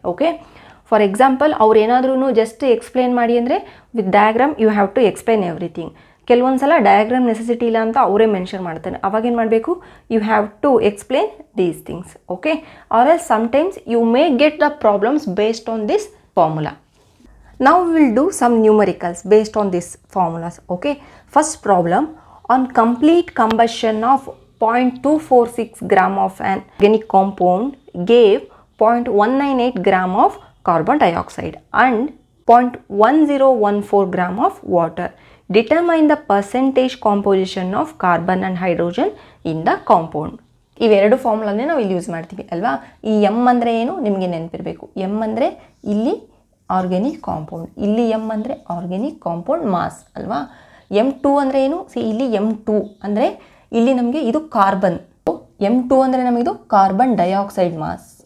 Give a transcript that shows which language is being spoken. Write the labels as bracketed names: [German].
[English] okay, for example [Kannada] ಅವ್ರು ಏನಾದ್ರೂ just explain ಮಾಡಿ ಅಂದರೆ [English] With diagram you have to explain everything. [Kannada] ಕೆಲವೊಂದು ಸಲ ಡಯಾಗ್ರಾಮ್ ನೆಸೆಸಿಟಿ ಇಲ್ಲ ಅಂತ ಅವರೇ ಮೆನ್ಷನ್ ಮಾಡ್ತಾರೆ. ಅವಾಗೇನು ಮಾಡಬೇಕು, [English] You have to explain these things. Okay, or else sometimes you may get the problems based on this formula. Now we will do some numericals based on these formulas. Okay, first problem, on complete combustion of 0.246 gram of an organic compound gave 0.198 gram of carbon dioxide and 0.1014 gram of water. Determine the percentage composition of carbon and hydrogen in the compound. [Kannada] ಇವೆರಡು ಫಾರ್ಮುಲಾನೇ ನಾವು ಇಲ್ಲಿ use ಮಾಡ್ತೀವಿ ಅಲ್ವಾ. ಈ M ಅಂದರೆ ಏನು ನಿಮಗೆ ನೆನಪಿರಬೇಕು. M ಅಂದರೆ ಇಲ್ಲಿ ಆರ್ಗ್ಯಾನಿಕ್ ಕಾಂಪೌಂಡ್, ಇಲ್ಲಿ ಎಮ್ ಅಂದರೆ ಆರ್ಗ್ಯಾನಿಕ್ ಕಾಂಪೌಂಡ್ ಮಾಸ್ ಅಲ್ವಾ. M2 ಅಂದರೆ ಏನು, ಇಲ್ಲಿ M2 ಅಂದರೆ ಇಲ್ಲಿ ನಮಗೆ ಇದು ಕಾರ್ಬನ್, M2 ಅಂದರೆ ನಮಗಿದು ಕಾರ್ಬನ್ ಡೈಆಕ್ಸೈಡ್ ಮಾಸ್.